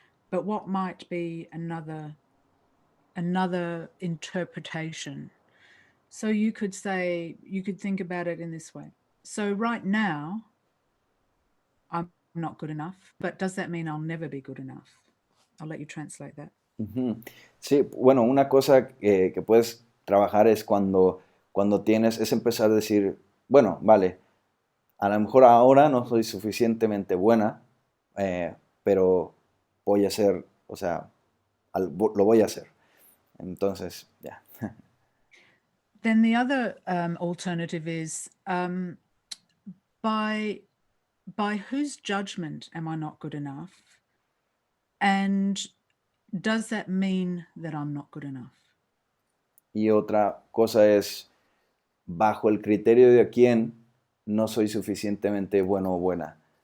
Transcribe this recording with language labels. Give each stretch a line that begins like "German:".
English: But what might be another interpretation? So you could think about it in this way. So right now, I'm not good enough, but does that mean I'll never be good enough? I'll let you translate that.
Spanish: Sí, bueno, una cosa que puedes trabajar es cuando es empezar a decir, bueno, vale, a lo mejor ahora no soy suficientemente buena, pero voy a hacer, o sea, lo voy a hacer. Entonces, ya. Yeah.
English: Then the other alternative is, by whose judgment am I not good enough? And does that mean that I'm not good enough?
Spanish: Y otra cosa es, bajo el criterio de quién no soy suficientemente bueno o buena.